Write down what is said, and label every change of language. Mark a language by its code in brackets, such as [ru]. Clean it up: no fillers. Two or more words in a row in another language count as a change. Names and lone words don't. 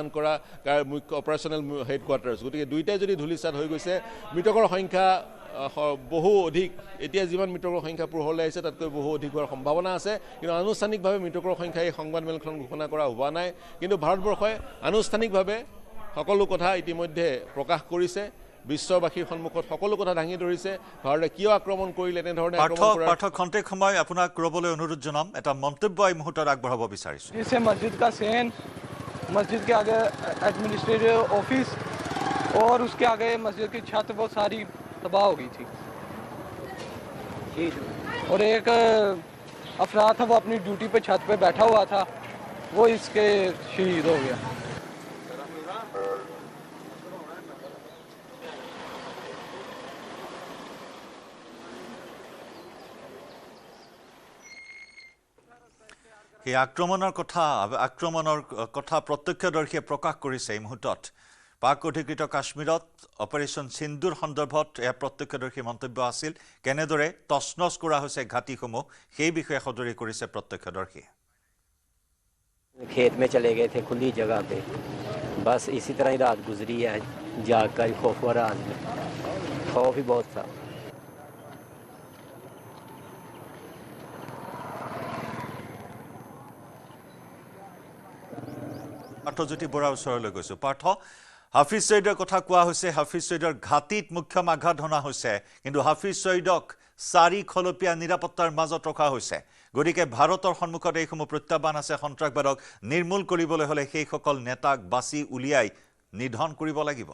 [as] কৰা মুখ্য অপাৰেশ্যনেল হেডকোৱাৰ্টাৰ্ছ গতিকে দুইটাই যদি ধূলিসাৎ হৈ গৈছে মৃতকৰ সংখ্যা বহু অধিক এতিয়া যিমান মৃতকৰ সংখ্যা পোহৰলৈ আহিছে তাতকৈ বহু অধিক হোৱাৰ সম্ভাৱনা আছে কিন্তু আনুষ্ঠানিকভাৱে মৃতকৰ সংখ্যা এই সংবাদমেলখন ঘোষণা কৰা হোৱা নাই কিন্তু ভাৰতবৰ্ষই আনুষ্ঠানিকভাৱে সকলো কথা ইতিমধ্যে প্ৰকাশ কৰিছে বিশ্ববাসীৰ সন্মুখত সকলো কথা দাঙি ধৰিছে ভাৰতে কিয় আক্ৰমণ কৰিলে এনেধৰণে আক্ৰমণ কৰাৰ পাঠক খন্তেক সময় আপোনাক ৰবলৈ অনুৰোধ জনাম এটা মন্তব্য এই মুহূৰ্তত আগবঢ়াব বিচাৰিছো [ur] جس سے مسجد کا صحن مسجد کے آگے [en] administrative office [ur] اور اس کے آگے مسجد کی چھت وہ ساری تباہ ہو گئی تھی اور ایک افراد تھا وہ اپنی ڈیوٹی پہ چھت پہ بیٹھا ہوا تھا وہ اس کے شہید ہو گیا [as] এই আক্ৰমণৰ কথা প্ৰত্যক্ষদৰ্শীয়ে প্ৰকাশ কৰিছে এই মুহূৰ্তত পাক অধিকৃত কাশ্মীৰত অপাৰেশ্যন সিন্দুৰ সন্দৰ্ভত এয়া প্ৰত্যক্ষদৰ্শী মন্তব্য আছিল কেনেদৰে তছনছ কৰা হৈছে ঘাটিসমূহ সেই বিষয়ে সদৰি কৰিছে প্ৰত্যক্ষদৰ্শী [ur] کھیت میں چلے گئے تھے کھلی جگہ پہ بس اسی طرح ہی رات گزری ہے جاگ کر خوف و راز میں خوف ہی بہت تھا [as] পাৰ্থজ্যোতি বৰাৰ ওচৰলৈ গৈছো পাৰ্থ হাফিজ ছয়ীদৰ কথা কোৱা হৈছে হাফিজ ছয়ীদৰ ঘাটিত মুখ্য আঘাত হনা হৈছে কিন্তু হাফিজ ছয়ীদক 4 খলপীয়া নিৰাপত্তাৰ মাজত ৰখা হৈছে গতিকে ভাৰতৰ সন্মুখত এইসমূহ প্ৰত্যাহ্বান আছে সন্ত্ৰাসবাদক নিৰ্মূল কৰিবলৈ হলে সেইসকল নেতাক বাছি উলিয়াই নিধন কৰিব লাগিব